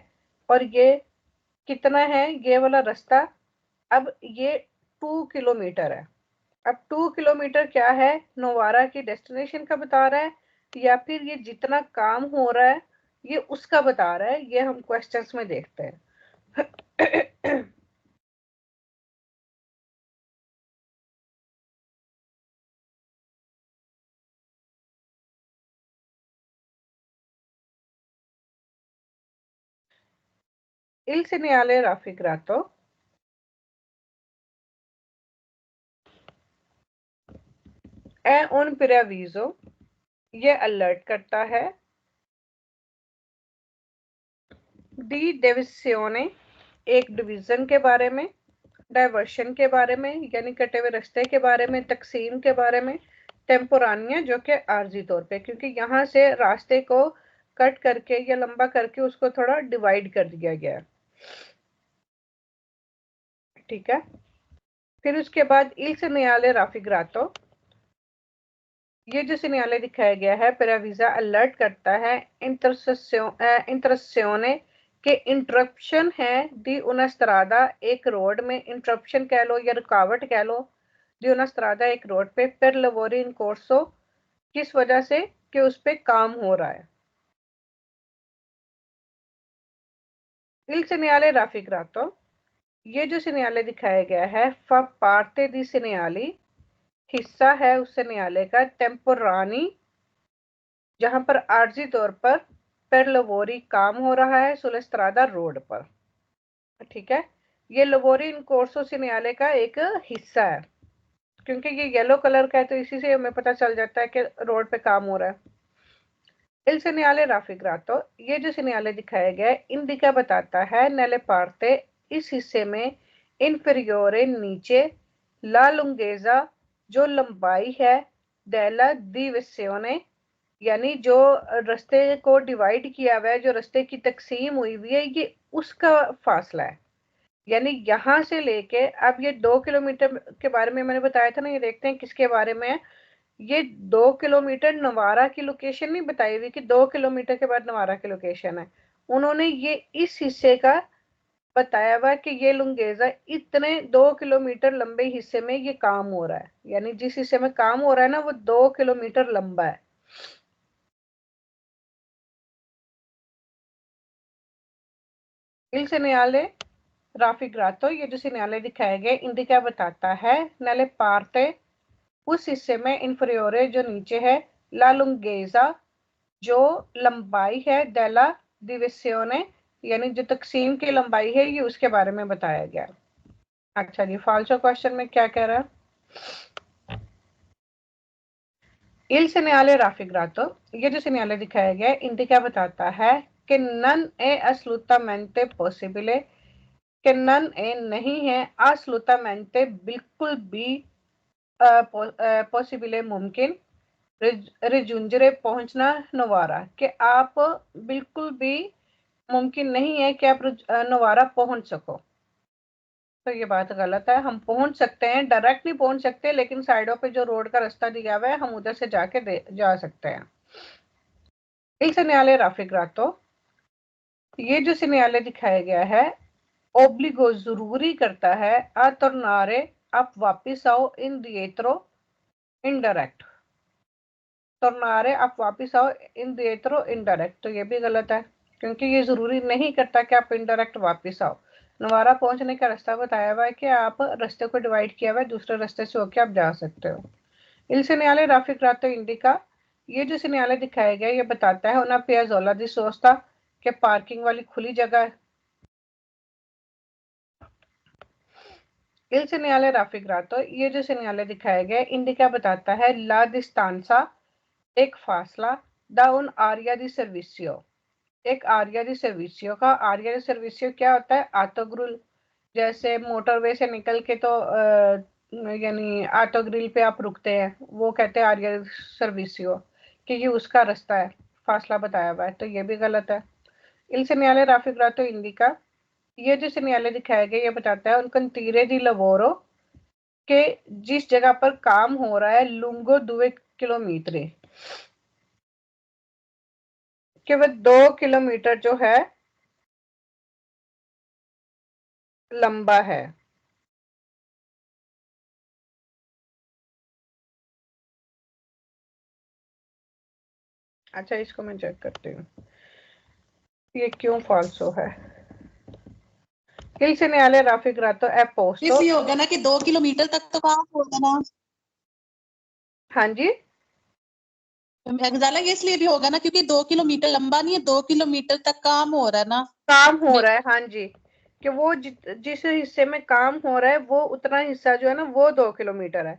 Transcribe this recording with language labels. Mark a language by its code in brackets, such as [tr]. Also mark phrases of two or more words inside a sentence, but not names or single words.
[hi] और ये कितना है ये वाला रास्ता, अब ये 2 किलोमीटर है। अब 2 किलोमीटर क्या है, नोवारा की डेस्टिनेशन का बता रहा है, या फिर ये जितना काम हो रहा है ये उसका बता रहा है, ये हम क्वेश्चंस में देखते हैं। [it] il segnale raffigurato è un preavviso, [hi] ये अलर्ट करता है, [it] di divisione [hi] एक डिवीजन के बारे में, डाइवर्शन के बारे में यानी कटे हुए रास्ते के बारे में, तकसीम के बारे में, टेम्पोरानिया जो कि आर्जी तौर पे, क्योंकि यहाँ से रास्ते को कट करके या लंबा करके उसको थोड़ा डिवाइड कर दिया गया है, ठीक है। फिर उसके बाद [it] il segnale raffigurato, [hi] ये जो सिग्नल दिखाया गया है, पेरावीजा अलर्ट करता है, इंटरसेसियोने कि इंटरप्शन है [it] di una strada, [hi] एक रोड में इंटरप्शन कह लो या रुकावट कह लो, [it] di una strada [hi] एक रोड पे, [it] per lavori in corso, [hi] किस वजह से कि उस पे काम हो रहा है। [it] il segnale raffigurato, [hi] ये जो सिग्नल दिखाया गया है, [it] fa parte di segnali, [hi] हिस्सा है उस सिग्नल का, टेम्पोरानी, जहां पर आर्जी तौर पर [it] per lavori [hi] काम हो रहा है, [it] sulla strada [hi] रोड पर। ठीक है, ये [it] lavori in corso [hi] सिग्नल का एक हिस्सा है, क्योंकि ये येलो कलर का है तो इसी से हमें पता चल जाता है कि रोड पे काम हो रहा है। [it] il segnale raffigurato, [hi] ये जो सिग्नल दिखाया गया है, इंडिका बताता है [it] nelle parte, [hi] इस हिस्से में, inferiore नीचे, [it] la lunghezza [hi] जो लंबाई है, [it] della divisione [hi] यानी जो रास्ते को डिवाइड किया हुआ है, जो रास्ते की तकसीम हुई हुई है, ये उसका फासला है। यानी यहां से लेके, अब ये 2 किलोमीटर के बारे में मैंने बताया था ना, ये देखते हैं किसके बारे में है। ये 2 किलोमीटर नवारा की लोकेशन नहीं बताई हुई कि 2 किलोमीटर के बाद नवारा की लोकेशन है, उन्होंने ये इस हिस्से का बताया हुआ कि ये लुंगेजा इतने 2 किलोमीटर लंबे हिस्से में ये काम हो रहा है, यानी जिस हिस्से में काम हो रहा है ना, वो 2 किलोमीटर लंबा है। [it] il segnale raffigurato, [hi] ये जो सिग्नल दिखाया गया, इंडिका बताता है [it] nelle parte, [hi] उस हिस्से में, इंफरियोरे जो नीचे है, [it] la lunghezza [hi] जो लंबाई है, [it] della divisione [hi] यानी जो तकसीम की लंबाई है, ये उसके बारे में बताया गया। अच्छा जी, फाल्सो क्वेश्चन में क्या कह रहा है? [it] il segnale raffigurato, [hi] ये जो सिग्नल दिखाया गया, इंडिका बताता है कि [it] non è assolutamente possibile, [hi] कि [it] non è [hi] नहीं है, assolutamente बिल्कुल भी पॉसिबल मुमकिन, रिजुंजरे पहुंचना नवारा, कि आप बिल्कुल भी मुमकिन नहीं है कि आप नवारा पहुंच सको। तो ये बात गलत है, हम पहुंच सकते हैं, डायरेक्ट नहीं पहुंच सकते, लेकिन साइडों पे जो रोड का रास्ता दिया हुआ है, हम उधर से जाके जा सकते हैं। [it] il segnale raffigurato, [hi] ये जो सिग्नल दिखाया गया है, ओब्लिगो जरूरी करता है, [it] a tornare [hi] आप वापिस आओ, [it] in dietro [hi] इनडायरेक्ट, tornare आप वापिस आओ, [it] in dietro [hi] इनडायरेक्ट, तो ये भी गलत है, क्योंकि ये जरूरी नहीं करता कि आप इनडायरेक्ट वापिस आओ। नवारा पहुंचने का रास्ता बताया हुआ है कि आप रास्ते को डिवाइड किया हुआ है, दूसरे रास्ते से होके आप जा सकते हो। [it] il segnale raffigurato indica, [hi] ये जो सिग्नल दिखाया गया, ये बताता है [it] una piazzola di sosta, [hi] के पार्किंग वाली खुली जगह है। [it] il segnale raffigurato, [hi] ये जो सिग्नल दिखाया गया, इंडिका बताता है [it] la distanza [hi] एक फासला, [it] da un area di servizio [hi] एक [it] area di servizio [hi] का। [it] area di servizio [hi] क्या होता है? ऑटोग्रिल, जैसे मोटरवे से निकल के तो यानी ऑटोग्रिल पे आप रुकते हैं, वो कहते हैं [it] area servizio, [hi] कि ये उसका रास्ता है, फासला बताया हुआ है, तो ये भी गलत है। [it] il segnale raffigurato indica, [hi] ये जो सिग्नल दिखाया गया, ये बताता है [it] un cantiere di lavoro, [hi] के जिस जगह पर काम हो रहा है, लुंगो 2 किलोमीटर, कि वह 2 किलोमीटर जो है लंबा है। अच्छा, इसको मैं चेक करती हूँ ये क्यों फाल्सो है। [it] Il segnale raffigurato è posto, [hi] इसलिए होगा ना कि 2 किलोमीटर तक तो काम होगा ना। हाँ जी, ये इसलिए भी होगा ना क्योंकि 2 किलोमीटर लंबा नहीं है, 2 किलोमीटर तक काम हो रहा है ना। काम हो रहा है, हाँ जी, कि वो जिस हिस्से में काम हो रहा है, वो उतना हिस्सा जो है ना, वो 2 किलोमीटर है।